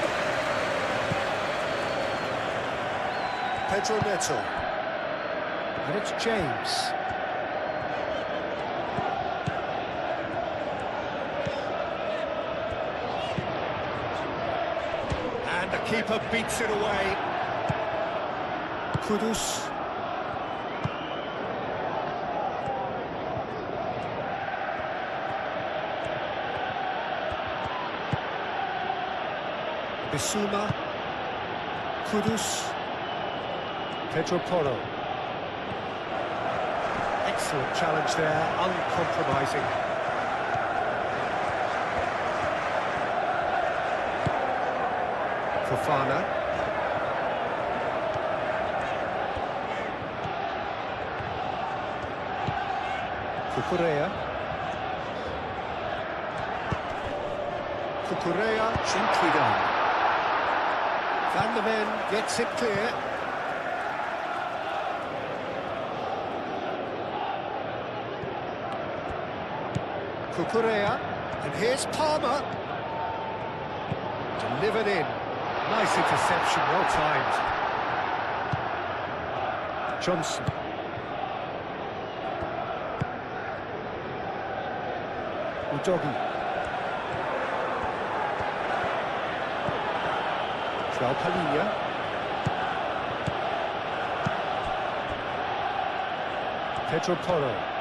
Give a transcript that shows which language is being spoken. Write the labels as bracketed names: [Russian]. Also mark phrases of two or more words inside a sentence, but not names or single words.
[English] Pedro Neto. And it's James. And the keeper beats it away. Kudus. Bissouma. Kudus. Pedro Porro. Excellent challenge there, uncompromising. Fofana. Cucurella. Cucurella, gently done. Van der Ven gets it clear. Cucurella, and here's Palmer. Delivered in. Nice interception, well timed. Johnson. Udogi. João Palhinha. Pedro Porro.